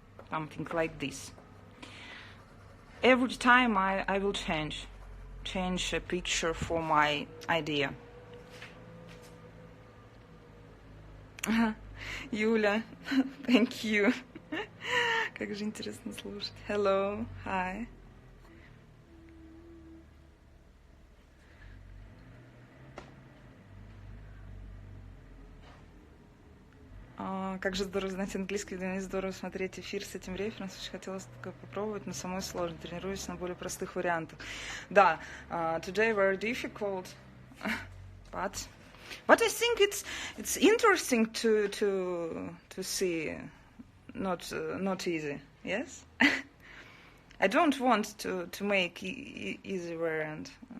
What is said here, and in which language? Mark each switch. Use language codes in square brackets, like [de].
[en] Something like this. Every time I will change a picture for my idea. Юля, thank you. [ru] Как же интересно слушать. [en] Hello, hi. [ru] Как же здорово знать английский, для меня здорово смотреть эфир с этим референсом. Очень хотелось такое попробовать, но самой сложно. Тренируюсь на более простых вариантах. [en] Да, today very difficult, but I think it's interesting to see. Not easy. Yes. I don't want to make easy variant.